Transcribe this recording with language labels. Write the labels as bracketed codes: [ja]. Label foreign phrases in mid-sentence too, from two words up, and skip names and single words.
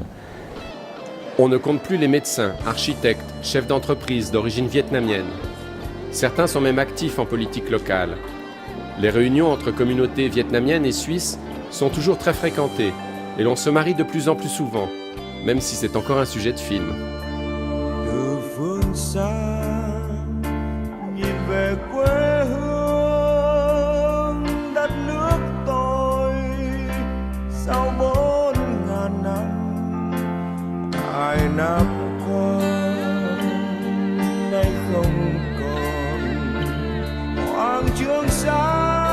[fr] On ne compte plus les médecins, architectes, chefs d'entreprise d'origine vietnamienne. Certains sont même actifs en politique locale. Les réunions entre communautés vietnamiennes et suisses sont toujours très fréquentées et l'on se marie de plus en plus souvent, même si c'est encore un sujet de film. [vi] Ai năm qua nay không còn Hoàng Trường Sa